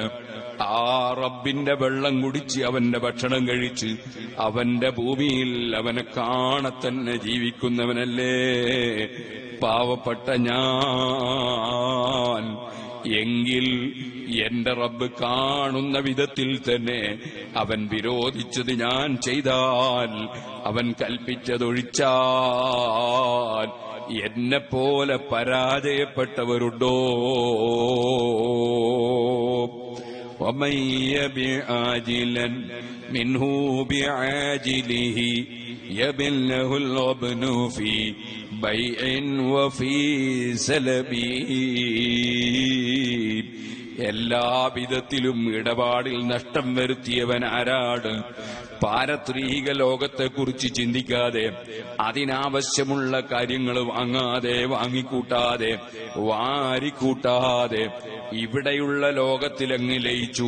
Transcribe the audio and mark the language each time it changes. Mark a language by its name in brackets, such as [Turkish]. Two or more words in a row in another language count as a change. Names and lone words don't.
[Malayalam] ആ റബ്ബിന്റെ വെള്ളം കുടിച്ച് അവന്റെ ഭക്ഷണം കഴിച്ച് അവന്റെ ഭൂമിയിൽ അവനെ കാണത്തന്നെ ജീവിക്കുന്നവനല്ലേ പാവപ്പെട്ട ഞാൻ. എങ്കിൽ എന്റെ റബ്ബ് കാണുന്ന വിധത്തിൽ തന്നെ അവൻ വിരോധിച്ചത് ഞാൻ ചെയ്താൽ, അവൻ കൽപ്പിച്ചതൊഴിച്ചാൽ എന്നെപ്പോലെ പരാജയപ്പെട്ടവരുണ്ടോ? [Arabic] ومن يبع عاجلا منه بعاجله يبن له الغبن في بيع وفي سلب. [Malayalam] എല്ലാവിധത്തിലും ഇടപാടിൽ നഷ്ടം വരുത്തിയവൻ ആരാണ്? പാരത്രീക ലോകത്തെക്കുറിച്ച് ചിന്തിക്കാതെ, അതിനാവശ്യമുള്ള കാര്യങ്ങൾ വാങ്ങാതെ, വാങ്ങിക്കൂട്ടാതെ, വാരിക്കൂട്ടാതെ ഇവിടെയുള്ള ലോകത്തിലങ്ങ് ലയിച്ചു.